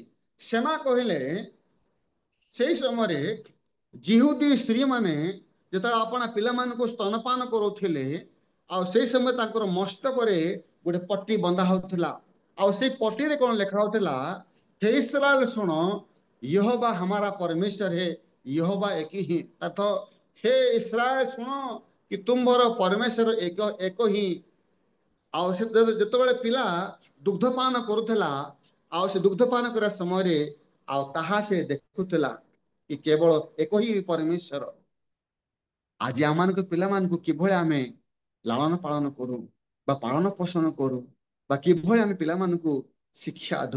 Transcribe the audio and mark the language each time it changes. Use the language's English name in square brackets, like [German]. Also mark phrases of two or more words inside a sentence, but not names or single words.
[Odia] ସେମା କହିଲେ ସେଇ ସମୟରେ ଜିହୁଦୀ ସ୍ତ୍ରୀ ମାନେ ଯେତେବେଳେ ଆପଣ ପିଲାମାନଙ୍କୁ ସ୍ତନପାନ କରୁଥିଲେ, ଆଉ ସେଇ ସମୟରେ ତାଙ୍କର ମସ୍ତକରେ ଗୋଟେ ପଟି ବନ୍ଧା ହଉଥିଲା। ଆଉ ସେଇ ପଟିରେ କଣ ଲେଖା ହଉଥିଲା, ହେ ଇସ୍ରାଏଲ ଶୁଣ, [Hindi] यहोवा हमारा परमेश्वर है, यहोवा एक ही। अथ हे इस्राएल [Odia] ଶୁଣ କି ତୁମର ପରମେଶ୍ୱର ଏକ ହିଁ। ଆଉ ସେ ଯେତେବେଳେ ପିଲା ଦୁଗ୍ଧପାନ କରୁଥିଲା, ଆଉ ସେ ଦୁଗ୍ଧପାନ କରିବା ସମୟରେ ଆଉ ତାହା ସେ ଦେଖୁଥିଲା କି କେବଳ ଏକ ହିଁ ପରମେଶ୍ୱର। ଆଜି ଆମମାନଙ୍କ ପିଲାମାନଙ୍କୁ କିଭଳି ଆମେ ଲାଳନ ପାଳନ କରୁ ବା ପାଳନ ପୋଷଣ କରୁ, ବା କିଭଳି ଆମେ ପିଲାମାନଙ୍କୁ ଶିକ୍ଷା ଦଉ।